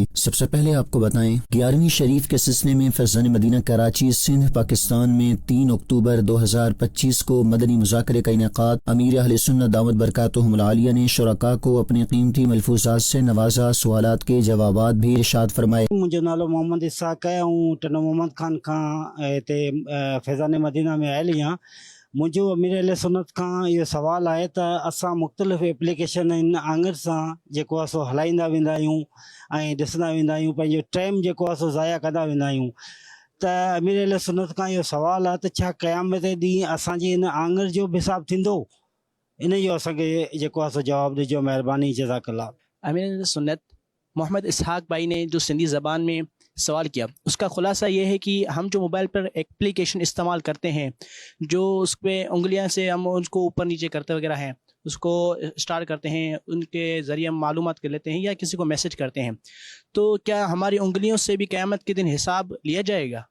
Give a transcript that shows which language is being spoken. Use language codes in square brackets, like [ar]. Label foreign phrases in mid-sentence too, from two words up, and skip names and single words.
[ur] سب سے پہلے آپ کو بتائیں 11ویں شریف کے سلسلے میں فیضان مدینہ کراچی سندھ پاکستان میں 3 اکتوبر 2025 کو مدنی مذاکرے کا انعقاد۔ امیر اہل سنت [ar] دامت برکاتہم العالیہ [ur] نے شرکاء کو اپنے قیمتی ملفوظات سے نوازا، سوالات کے جوابات بھی ارشاد فرمائے۔ [sd] मुंहिंजो नालो मोहम्मद इसाक आहे ऐं टनो मोहम्मद खान खां हिते फैज़ान मदीना में आयल आहियां। मुंहिंजो अमीर अहले सुन्नत खां इहो सुवालु आहे त असां मुख़्तलिफ़ एप्लीकेशन आङुर सां जेको आहे सो हलाईंदा वेंदा आहियूं ऐं ॾिसंदा वेंदा आहियूं, पंहिंजो टाइम जेको आहे सो ज़ाया कंदा वेंदा आहियूं। त अमीर अहले सुन्नत खां इहो सुवालु आहे त छा क़यामत ॾींहुं असांजी इन आङुर जो बि हिसाबु थींदो? इन जो असांखे जेको आहे सो जवाबु ॾिजो, महिरबानी, जज़ाकल्लाह। [ur] امیر سنت محمد اسحاق بھائی نے جو سندھی زبان میں سوال کیا، اس کا خلاصہ یہ ہے کہ ہم جو موبائل پر ایپلیکیشن استعمال کرتے ہیں، جو اس پہ انگلیاں سے ہم اس کو اوپر نیچے کرتے وغیرہ ہیں، اس کو اسٹارٹ کرتے ہیں، ان کے ذریعے ہم معلومات کر لیتے ہیں یا کسی کو میسج کرتے ہیں، تو کیا ہماری انگلیوں سے بھی قیامت کے دن حساب لیا جائے گا؟